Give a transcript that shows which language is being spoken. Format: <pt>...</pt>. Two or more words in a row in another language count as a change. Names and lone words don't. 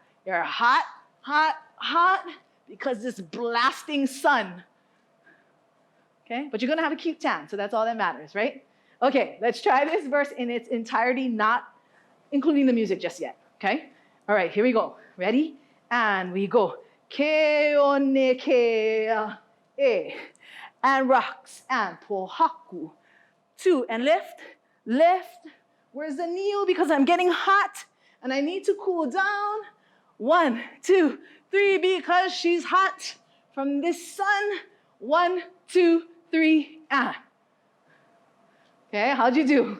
<en>You're hot, hot, hot, because this blasting sun. Okay? But you're going to have a cute tan, so that's all that matters, right? Okay, let's try this verse in its entirety, not including the music just yet, okay? All right, here we go. Ready? And we go.</en> <haw>Ke one ke e.</haw> <en>And rocks and pohaku. 2 and lift, lift. Where's the niu? Because I'm getting hot and I need to cool down. 1, 2, 3, because she's hot from this sun. 1, 2, 3, and. Okay, how'd you do?</en>